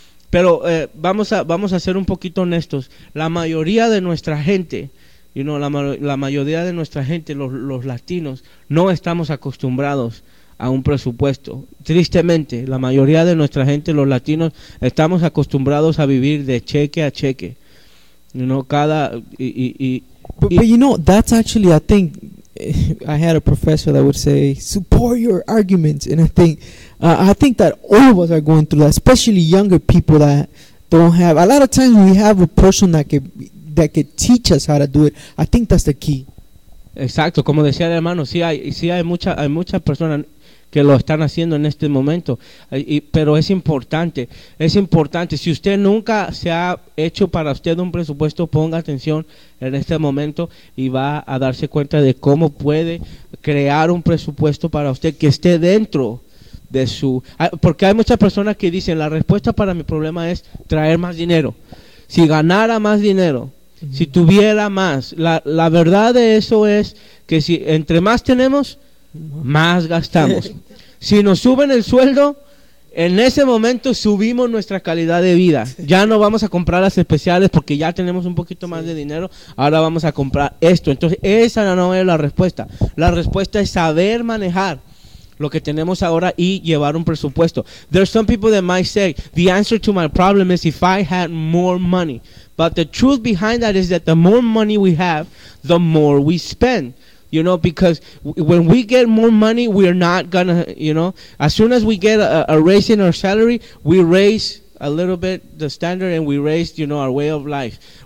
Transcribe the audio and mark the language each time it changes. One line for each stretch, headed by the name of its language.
Spanish: Pero vamos a ser un poquito honestos. La mayoría de nuestra gente,
English: you know,
Spanish: la mayoría de nuestra gente, los latinos, no estamos acostumbrados a un presupuesto. Tristemente, la mayoría de nuestra gente, los latinos, estamos acostumbrados a vivir de cheque a cheque.
English: You know,
Spanish: cada
English: But you know, that's actually, I think, I had a professor that would say, support your arguments. And I think that all of us are going through that, especially younger people that don't have. A lot of times we have a person that could teach us how to do it. I think that's the key.
Spanish: Exacto, como decía el hermano, sí hay muchas personas que lo están haciendo en este momento, pero es importante. Si usted nunca se ha hecho para usted un presupuesto, ponga atención en este momento y va a darse cuenta de cómo puede crear un presupuesto para usted que esté dentro de su... Porque hay muchas personas que dicen, la respuesta para mi problema es traer más dinero. Si ganara más dinero, si tuviera más, la verdad de eso es que si entre más tenemos, más gastamos. Si nos suben el sueldo, en ese momento subimos nuestra calidad de vida. Ya no vamos a comprar las especiales porque ya tenemos un poquito más de dinero. Ahora vamos a comprar esto. Entonces, esa no es la respuesta. La respuesta es saber manejar lo que tenemos ahora y llevar un presupuesto.
English: There's some people that might say, the answer to my problem is if I had more money. But the truth behind that is that the more money we have, the more we spend. You know, because when we get more money, we're not gonna, you know, as soon as we get a raise in our salary, we raise a little bit the standard and we raise, you know, our way of life.